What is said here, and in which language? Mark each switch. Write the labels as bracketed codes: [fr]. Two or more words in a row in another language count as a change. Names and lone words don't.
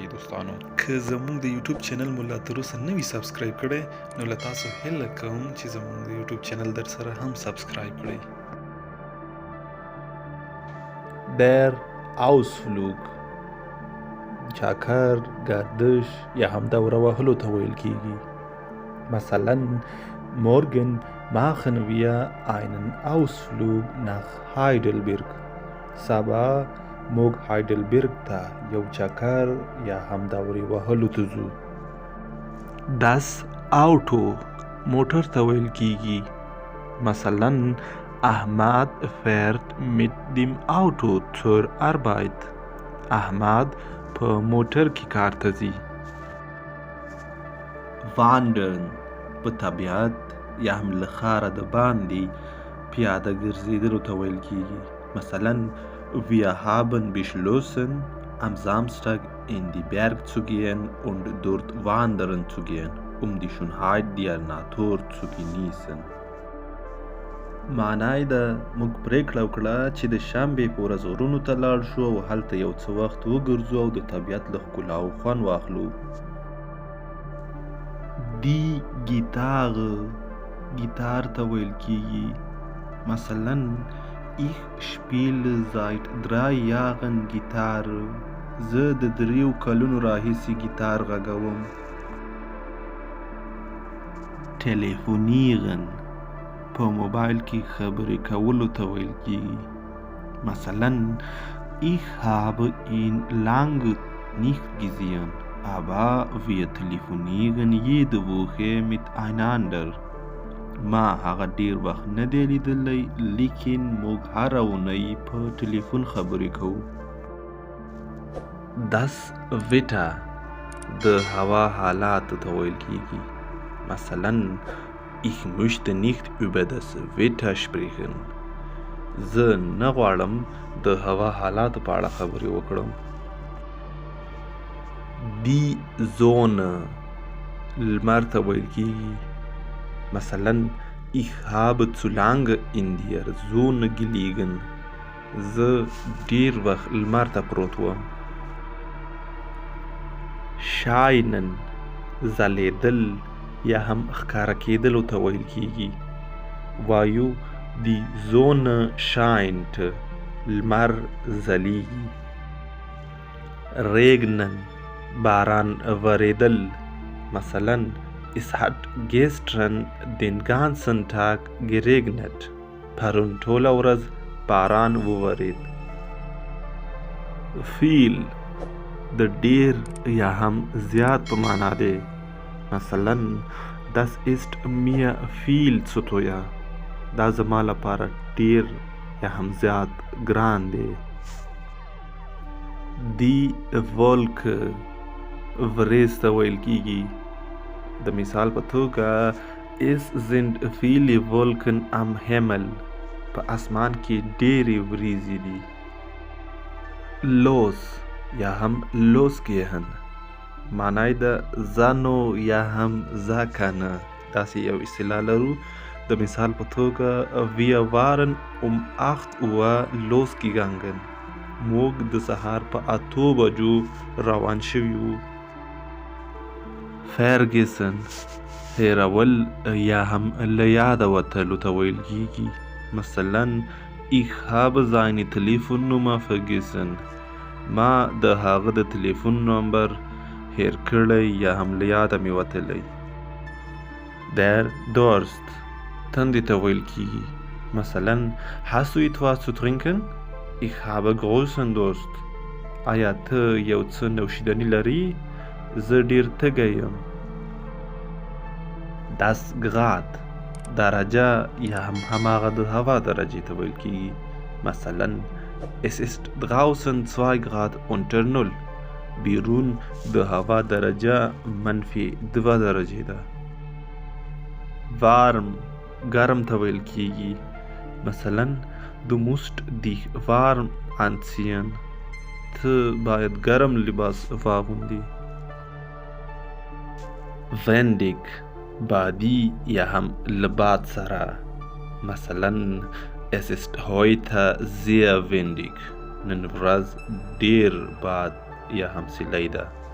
[ps] دوستانو، که زموږ د یوټیوب چینل مو لا تر اوسه نه وي سبسکرایب کړی، نو له تاسو هیله کوم چې زموږ د یوټیوب چینل در سره هم سبسکرایب کړئ. [de] Der Ausflug [ps] چاکر، گردش یا هم دوره وهلو ته ویل کیږي. [de] مثلا morgen machen wir einen Ausflug nach Heidelberg. [ps] سبا موږ هایډلبرګ ته یو چکر یا هم دورې وهلو ته ځو. [de] Das Auto [ps] موټر ته ویل کیږي. [de] مثلا Ahmad fährt mit dem Auto zur Arbeit. [ps] احمد په موټر کې کار ته ځي. Wandern په طبیعت یا هم له ښاره د باندې پیاده ګرځېدلو ته ویل کیږي. [de] مثلا wir haben beschlossen am Samstag in die Berg zu gehen und dort wandern zu gehen, die Schönheit der Natur zu genießen. [ps] معنی ده موږ پریکړه وکړه چې د شنبې په ورځ غرونو ته لاړ شو او هلته یو څه وخت وګرځو او د طبیعت له ښکلاو خوند واخلو. [de] Die Gitarre [ps] ګیتار ته ویل کیږي. [de] مثلا ich spiele seit 3 Jahren Gitarre. [ps] زه د 3 کلونو راهیسې ګیتار غږوم. Telefonieren په موبایل کې خبرې کولو ته ویل کیږي. [de] مثلا ich habe ihn lange nicht gesehen, aber wir telefonieren jede Woche miteinander. [ps] ما هغه ډیر وخت نه دی لیدلی، لیکن موږ هره اونۍ په ټلیفون خبرې کوو. [de] Das Wetter [ps] د هوا حالات ته ویل کیږي. [de] مثلا Ich möchte nicht über das Wetter sprechen. [ps] زه نه غواړم د هوا حالاتو په اړه خبرې وکړم. [de] Die Sonne [ps] لمر ته ویل کیږي. [de] مثلا Ich habe zu lange in der Sonne gelegen. [ps] زه ډیر وخت لمر ته پروت وم. Scheinen ځلېدل یا هم ښکاره کېدلو ته ویل کیږي. وایو [de] die Sonne scheint [ps] لمر ځلیږي. regnen باران وریدل. [de] مثلا es hat gestern den ganzen Tag geregnet. [ps] پرون ټوله ورځ باران وورید. viel د ډیر یا هم زیات په معنا دی. [de] مثلا das ist mir viel zu teuer. [ps] دا زما لپاره ډیر یا هم زیات ګران دی. [de] Die Wolke [ps] وریځ ته ویل کیږي. د مثال په توګه [de] es sind viele Wolken am Himmel. [ps] په اسمان کې ډیرې وریځې دي. los یا هم losgehen معنی ده زانو یا هم زاکنه. داسې یو اصطلاح لرو. د مثال په توګه [de] wir waren 8 Uhr losgegangen. [ps] موږ د سهار په 8 بجو روان شوي وو. vergessen هیرول یا هم له یاده وتلو ته ویل کیږي. [de] مثلا ich habe seine Telefonnummer vergessen. [ps] ما د هغه د تلیفون نمبر هیر کړی یا هم له یاده مې وتلی. [de] Der Durst [ps] تندې ته ویل کیږي. [de] مثلا hast du etwas zu trinken? Ich habe großen Durst. [ps] آیا ته یو څه نوشیدنی لري؟ زه ډیر تږی یم. [de] Das Grad [ps] درجه یا هم هماغه د هوا درجې ته ویل کیږي. [de] مثلا Es ist draußen 2 Grad unter Null. [ps] بیرون د هوا درجه -2 درجې ده. warm ګرم ته ویل کیږي. [de] مثلا du musst dich warm anziehen. [ps] ته باید ګرم لباس واغوندي. windig بادي یا هم له باد سره. [de] مثلا es ist heute sehr windig. [ps] نن ورځ ډیر باد یا هم سیلی ده.